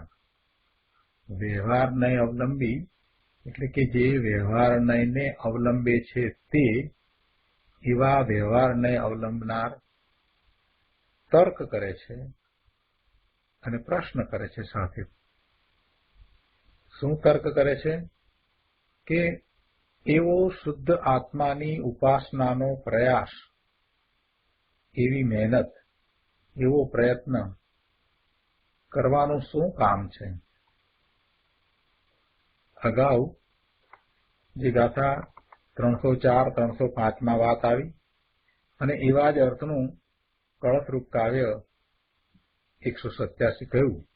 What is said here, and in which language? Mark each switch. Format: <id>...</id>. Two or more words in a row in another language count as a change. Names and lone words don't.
<gu>વ્યવહાર નય અવલંબી એટલે કે જે વ્યવહાર નયને અવલંબે છે તે એવા વ્યવહાર નય અવલંબનાર તર્ક કરે છે અને પ્રશ્ન કરે છે। સાથે શું તર્ક કરે છે કે એવો શુદ્ધ આત્માની ઉપાસનાનો પ્રયાસ, એવી મહેનત, એવો પ્રયત્ન કરવાનું શું કામ છે। અગાઉ જે ગાથા 304 305</gu> <hi>में बात आई</hi> <gu>અને એવા જ અર્થનું કળશરૂપ કાવ્ય 187 કહ્યું।</gu>